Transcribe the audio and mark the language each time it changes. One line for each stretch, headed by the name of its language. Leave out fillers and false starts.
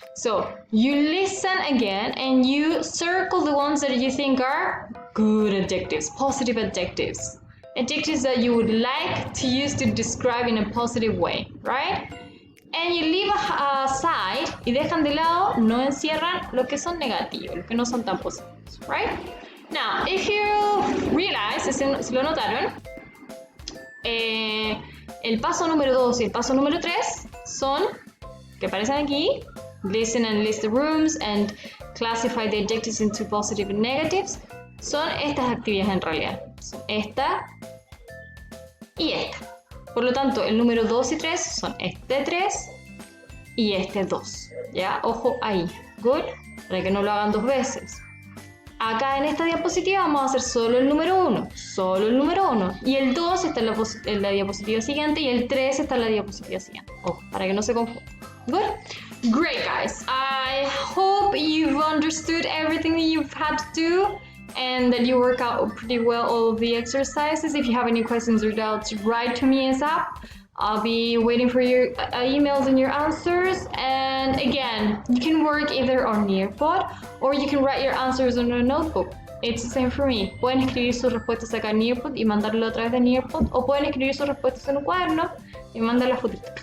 English: So you listen again and you circle the ones that you think are good adjectives, positive adjectives. Adjectives that you would like to use to describe in a positive way, right? And you leave aside
Spanish: y dejan de lado, no encierran lo que son negativos, lo que no son tan positivos, right?
English: Now, if you realize,
Spanish: si lo notaron, el paso número 2 y el paso número 3 son, que aparecen aquí,
English: listen and list the rooms and classify the adjectives into positive and negatives.
Spanish: Son estas actividades en realidad. Son esta y esta. Por lo tanto, el número 2 y 3 son este 3 y este 2. ¿Ya? Ojo ahí. Good. Para que no lo hagan 2 veces. Acá en esta diapositiva vamos a hacer solo el número 1. Solo el número 1. Y el 2 está en la diapositiva siguiente y el 3 está en la diapositiva siguiente. Ojo, para que no se confunda.
English: Good? Great, guys. I hope you've understood everything that you've had to do and that you work out pretty well all of the exercises. If you have any questions or doubts, write to me ASAP. I'll be waiting for your emails and your answers. And again, you can work either on Nearpod or you can write your answers on a notebook. It's the same for me.
Spanish: Pueden escribir sus respuestas acá en Nearpod y mandarlo a través de Nearpod, o pueden escribir sus respuestas en un cuaderno y mandar las fotitos.